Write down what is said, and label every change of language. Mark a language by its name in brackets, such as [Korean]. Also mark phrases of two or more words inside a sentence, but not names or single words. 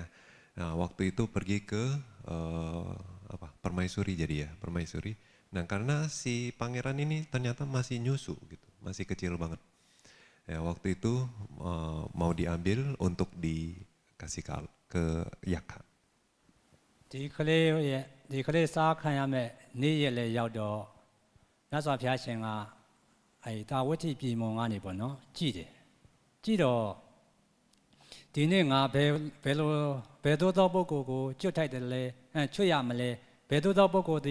[Indonesian] Nah, waktu itu pergi ke permaisuri jadi ya, permaisuri. Nah, karena si pangeran ini ternyata masih nyusu gitu, masih kecil banget. Ya, waktu itu mau diambil untuk dikasih ke Yakha. [Burmese] ဒီကလေးစားခံရမဲ့နေ့ရက်လည်းရောက်တော့မြတ်စွာဘုရားရှင်ကအဲ့ဒါဝဋ္ဌိပြည်မုံကနေပေါ့နော်ကြည်တယ်ကြည်တော့ဒီဒီနေ့ငါဘယ်လိုဘယ်သို့သောပုဂ္ဂိုလ်ကိုကျွတ်ထိုက်တယ်လဲချွတ်ရမလဲဘယ်သို့သောပုဂ္ဂိုလ်